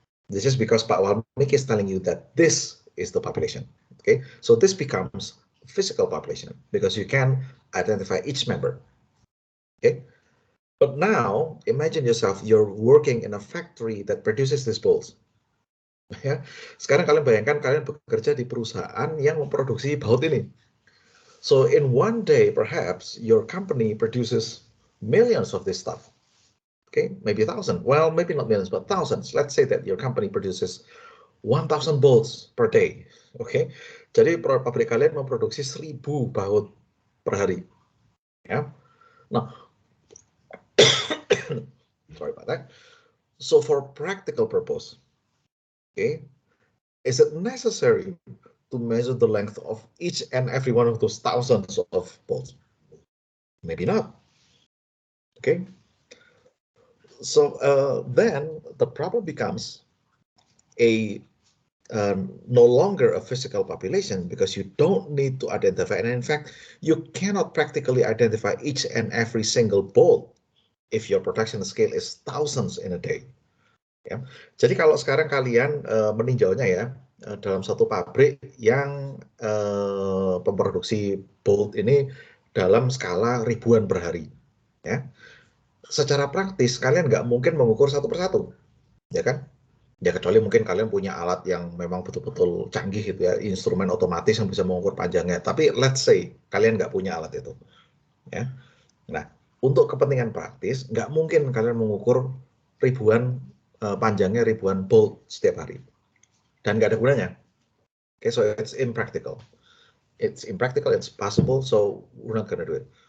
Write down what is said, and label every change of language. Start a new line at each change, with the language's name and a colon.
English: This is because Pak Walmik is telling you that this is the population, okay? So this becomes physical population because you can identify each member, okay? But now, imagine yourself, you're working in a factory that produces these bolts.
Indonesian: Ya, sekarang kalian bayangkan kalian bekerja di perusahaan yang memproduksi baut ini.
English: So in one day, perhaps your company produces millions of this stuff. Okay, maybe 1,000. Well, maybe not millions, but thousands. Let's say that your company produces 1,000 bolts per day.
Indonesian: Okay, jadi pabrik kalian memproduksi 1.000 baut per hari. Ya, nah,
English: sorry about that. So for practical purpose, okay, is it necessary to measure the length of each and every one of those thousands of bolts? Maybe not. Okay. So then the problem becomes no longer a physical population because you don't need to identify, and in fact, you cannot practically identify each and every single bolt if your production scale is thousands in a day.
Indonesian: Ya. Jadi kalau sekarang kalian meninjaunya ya dalam satu pabrik yang memproduksi bolt ini dalam skala ribuan per hari, ya. Secara praktis kalian nggak mungkin mengukur satu persatu, ya kan? Ya kecuali mungkin kalian punya alat yang memang betul-betul canggih gitu ya, instrumen otomatis yang bisa mengukur panjangnya. Tapi
English: let's say
Indonesian: kalian nggak punya alat itu, ya. Nah, untuk kepentingan praktis nggak mungkin kalian mengukur panjangnya ribuan bolt setiap hari, dan nggak ada gunanya.
English: Okay, so it's impractical. It's impractical. It's possible, so we're not gonna do it.